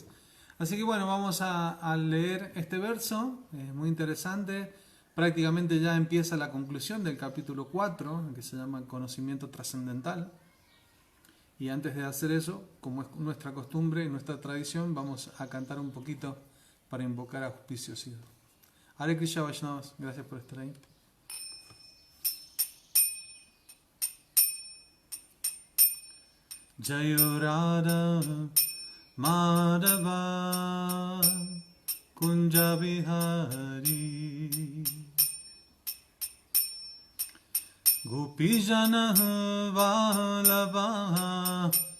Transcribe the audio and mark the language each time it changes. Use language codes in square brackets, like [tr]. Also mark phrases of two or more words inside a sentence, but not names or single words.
[es] Así que bueno, vamos a leer este verso, es muy interesante. Prácticamente ya empieza la conclusión del capítulo 4, que se llama Conocimiento Trascendental. Y antes de hacer eso, como es nuestra costumbre y nuestra tradición, vamos a cantar un poquito para invocar auspiciosidad. [sa] Hare Krishna [es] Vaishnavas, gracias por estar ahí. [sa] Jayo Radha Madhava Kunja Bihari Gopijana Vallabha